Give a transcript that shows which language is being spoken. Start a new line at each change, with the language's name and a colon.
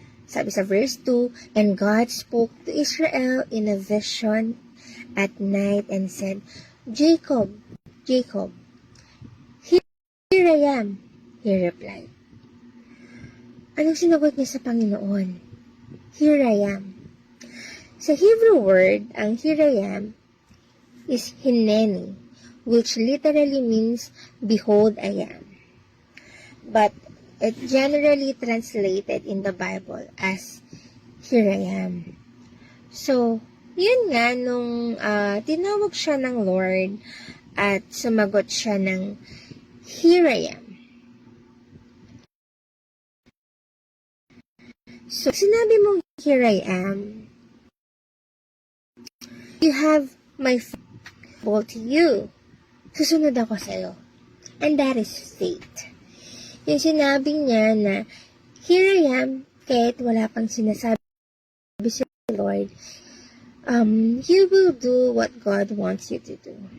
Filipino: Sabi sa verse 2,
English: And God spoke to Israel in a vision at night and said, Jacob, Jacob. Here I am, he replied.
Filipino: Anong sinagot niya sa Panginoon?
English: Here I am.
Filipino: Sa Hebrew word, ang
English: here I am is hineni, which literally means, behold I am. But it generally translated in the Bible as, here I am.
Filipino: So, yun nga, nung tinawag siya ng Lord at sumagot siya ng,
English: here I am. So,
Filipino: sinabi mo,
English: here I am, you have my faithful to you.
Filipino: Susunod ako sa'yo.
English: And that is faith.
Filipino: Yung sinabi niya na,
English: here I am,
Filipino: kahit wala pang sinasabi sa Lord,
English: you will do what God wants you to do.